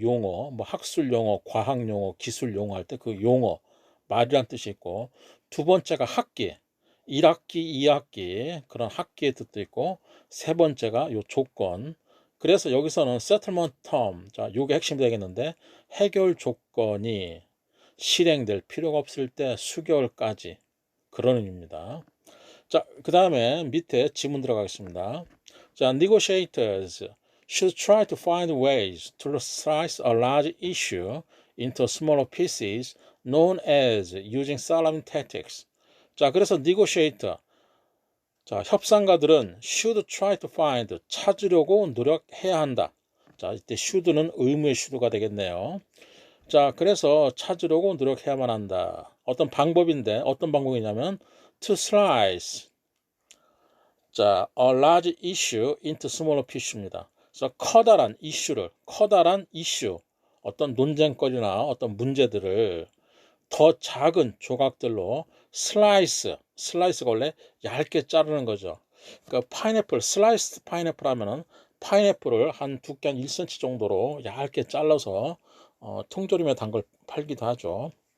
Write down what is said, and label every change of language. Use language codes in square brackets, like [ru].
[ko] 용어, 학술 용어, 과학 용어, 기술 용어 할 때 그 용어, 말이란 뜻이 있고, 두 번째가 학기, 1학기, 2학기 그런 학기의 뜻도 있고, 세 번째가 요 조건. 그래서 여기서는 settlement term, 자, 요게 핵심이 되겠는데, 해결 조건이 실행될 필요가 없을 때 수개월까지 그런 의미입니다. 자, 그 다음에 밑에 지문 들어가겠습니다. [en] 자, negotiators should try to find ways to slice a large issue into smaller pieces known as using Solomon tactics. [ko] 자, 그래서 negotiator, 자, 협상가들은 [en] should try to find, [ko] 찾으려고 노력해야 한다. 자, 이때 should는 의무의 should가 되겠네요. 자, 그래서 찾으려고 노력해야만 한다. 어떤 방법인데 어떤 방법이냐면 [en] to slice, 자, a large issue into smaller piece입니다. [ko] 그래서 커다란 이슈, 어떤 논쟁거리나 어떤 문제들을 더 작은 조각들로 슬라이스가 원래 얇게 자르는 거죠. 그러니까 파인애플, 슬라이스 파인애플 하면은 파인애플을 한 두께 한 1cm 정도로 얇게 잘라서 통조림에 담글 팔기도 하죠.